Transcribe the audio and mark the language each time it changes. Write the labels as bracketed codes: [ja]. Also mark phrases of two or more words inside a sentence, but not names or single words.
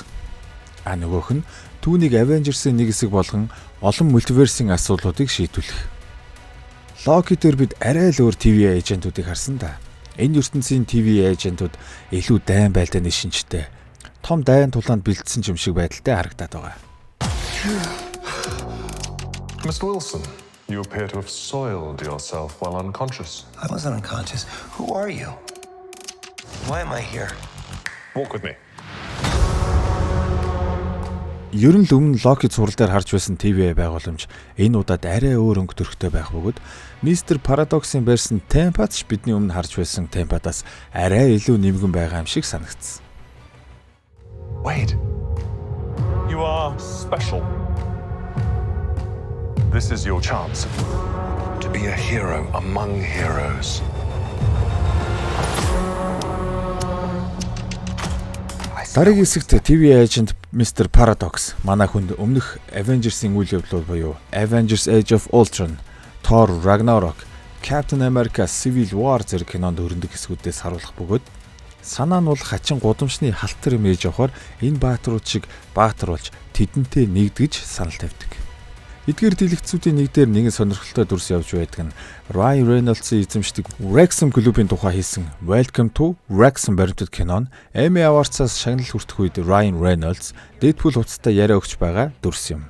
[mn] Нөгөөх нь түүнийг Avengers-ийн нэг хэсэг болгон олон мультиверсийн асуудлуудыг шийдвэрлэх. Loki дээр бид арай л өөр TVA эйжентүүдийг харсан да. Энэ ертөнцийн TVA эйжентүүд илүү дайн байлдааны шинжтэй том дайн тулаанд бэлдсэн юм шиг байдалтай харагдаад байгаа. [en] Mr. Wilson, you appear to have soiled yourself while unconscious. I wasn't unconscious. Who are you? Why am I here? Walk with me. [mn] Ер нь л өмнө Loki цуврал дээр харж байсан TVA байгууламж энэ удаад арай өөр өнгө төрхтэй байх бөгөөд Mr. Paradox-ын барьсан Tempad ч бидний өмнө харж байсан Tempad-аас арай илүү нэмгэн байгаа юм шиг санагдсан. [en] Wade, you are special. This is your chance to be a hero among heroes. [mn] Дараагийн хэсэгт TVA agent Mr. Paradox манай хүнд өмнөх Avengers-ийн үйл явдлууд буюу Avengers Age of Ultron, Thor Ragnarok, Captain America Civil War зэрэг кинонд өрнөдөг хэсгүүдээс харуулах бөгөөд санаа нь бол хачин гудамжны халтар имиж явахаар энэ бааtruуд шиг баатруулж тэдэнтэй нэгдгэж санал тавьдаг. Эдгээр дэлгэцүүдийн нэг дээр нэгэн сонирхолтой дүрс явж байдаг нь Ryan Reynolds-ийн эзэмшдэг Wrexham клубын тухай хийсэн Welcome to Wrexham баримтат кинон Emmy Awards-аас шагнал хүртэх үед Ryan Reynolds Deadpool хувцастай яриа өгч байгаа дүрс юм.